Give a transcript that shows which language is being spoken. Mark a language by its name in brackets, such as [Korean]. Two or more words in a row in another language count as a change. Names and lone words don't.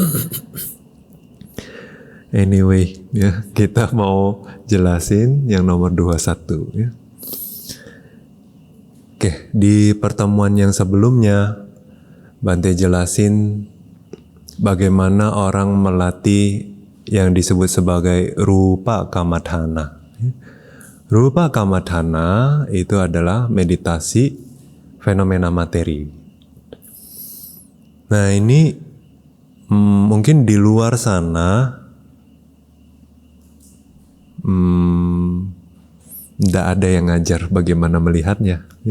[Indonesian] Anyway, ya, kita mau jelasin yang nomor 21 ya. Oke, di pertemuan yang sebelumnya Bante jelasin bagaimana orang melatih yang disebut sebagai [Pali] rupa kammatthana. Rupa kammatthana [Indonesian] itu adalah meditasi fenomena materi. Nah, ini mungkin di luar sana tidak ada yang ngajar bagaimana melihatnya ya.